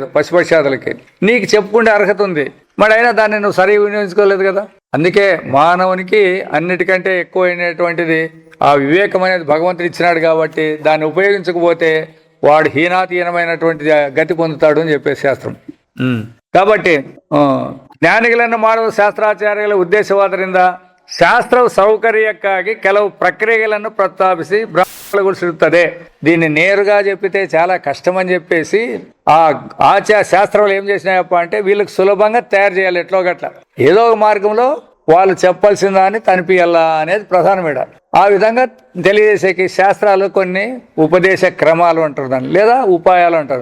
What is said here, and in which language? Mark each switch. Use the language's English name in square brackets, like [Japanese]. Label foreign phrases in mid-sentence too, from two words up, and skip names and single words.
[Telugu] పశుపక్షాదులకి నీకు చెప్పుకుంటే అర్హత ఉంది, మరి అయినా దాన్ని నువ్వు సరిగా వినియోగించుకోలేదు కదా. అందుకే మానవునికి అన్నిటికంటే ఎక్కువైనటువంటిది ఆ వివేకం అనేది భగవంతుడు ఇచ్చినాడు కాబట్టి దాన్ని ఉపయోగించకపోతే వాడు హీనాతీనమైనటువంటి గతి పొందుతాడు అని చెప్పే శాస్త్రం. [Kannada] కాబట్టి ಜ್ಞಾನಿಗಳನ್ನು ಮಾಡುವ ಶಾಸ್ತ್ರಾಚಾರ್ಯಗಳ ಉದ್ದೇಶವಾದ್ದರಿಂದ ಶಾಸ್ತ್ರವು ಸೌಕರ್ಯಕ್ಕಾಗಿ ಕೆಲವು ಪ್ರಕ್ರಿಯೆಗಳನ್ನು ಪ್ರಸ್ತಾಪಿಸಿ ಬ್ರಹ್ಮಗೊಳಿಸಿರುತ್ತದೆ. [Telugu] దీన్ని నేరుగా చెప్పితే చాలా కష్టం అని చెప్పేసి ఆ శాస్త్రాలు ఏం చేసినాయప్ప అంటే వీళ్ళకి సులభంగా తయారు చేయాలి. ఎట్లో గట్ల ఏదో ఒక మార్గంలో వాళ్ళు చెప్పాల్సిన దాన్ని తనిపియాలా అనేది ప్రధానమేడ. ఆ విధంగా తెలియజేసేకి శాస్త్రాలు కొన్ని ఉపదేశ క్రమాలు అంటారు దాన్ని, లేదా ఉపాయాలు అంటారు.